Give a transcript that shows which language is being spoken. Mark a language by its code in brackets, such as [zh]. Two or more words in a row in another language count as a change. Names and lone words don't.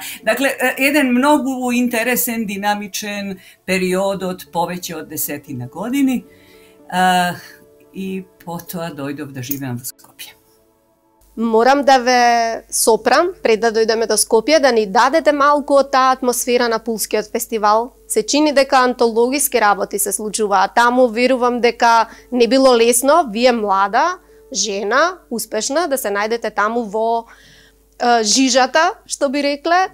[mk] Dakle, jedan mnogo interesen, dinamičen period od poveće od 10 godini, i potom dojdov da živim v Skopje. Moram да ве сопрам, пред да дојдеме до Скопје, да ни дадете малку од таа атмосфера на Пулскиот фестивал. Се чини дека антологиски работи се случуваат таму, верувам дека не било лесно, вие млада, жена, успешна, да се најдете таму во жижата, што би рекле.